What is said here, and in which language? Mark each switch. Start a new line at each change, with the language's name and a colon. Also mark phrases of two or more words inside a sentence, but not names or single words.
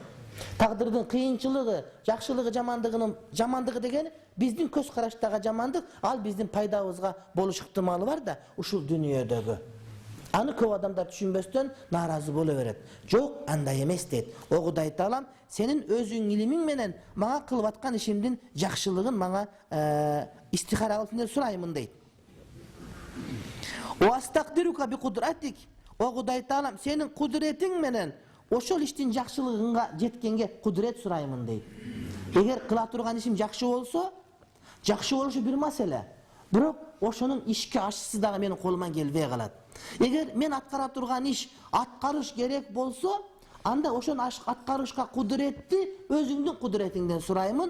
Kyrgyz: Тагдырдын кыйынчылыгы, жакшылыгы, жамандыгы деген биздин көз караштагы жамандык, ал биздин пайдабызга болуш ыктымалы бар да, ушул дүйнөдөгү. Аны көп адамдар түшүнбөстөн нааразы боло берет. Жок, андай эмес дейт. О Кудай Таалам, сенин өзүң илимиң менен мага кылып аткан ишимдин жакшылыгын мага истихара кылып сураймын дейт.
Arabic: وأستقدرك بقدرتك.
Kyrgyz: О Кудай Таалам, сенин кудретиң менен ошол иштин жакшылыгынга жеткенге кудрет сураймын дейт. Эгер кыла турган ишим жакшы болсо, жакшы болушу бир маселе. Бирок ошонун ишке ашысы дагы менин колуман келбей калат. Эгер мен аткара турган иш аткарыш керек болсо, анда ошон аткарышка кудретти өзүңдүн кудретиңден сураймын.